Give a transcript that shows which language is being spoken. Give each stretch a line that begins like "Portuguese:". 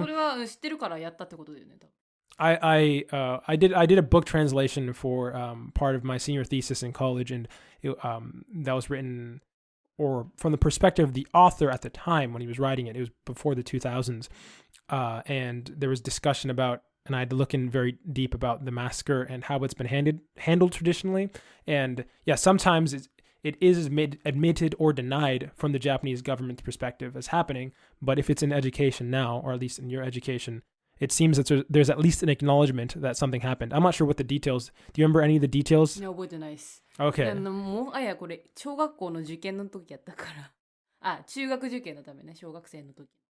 Japanese: それは知ってるからやったってことだよね。
English: I did a book translation for part of my senior thesis in college, and that was written, or from the perspective of the author at the time when he was writing it. It was before the 2000s, and there was discussion about, and I had to look in very deep about the massacre and how it's been handled traditionally. And sometimes it is admitted or denied from the Japanese government's perspective as happening. But if it's in education now, or at least in your education, it seems that there's at least an acknowledgement that something happened. I'm not sure what the details. Do you remember any of the details?
Japanese: 覚えてないです。
English: Okay.
Japanese: もはやこれ小学校の受験の時やったから。中学受験のためね、小学生の時。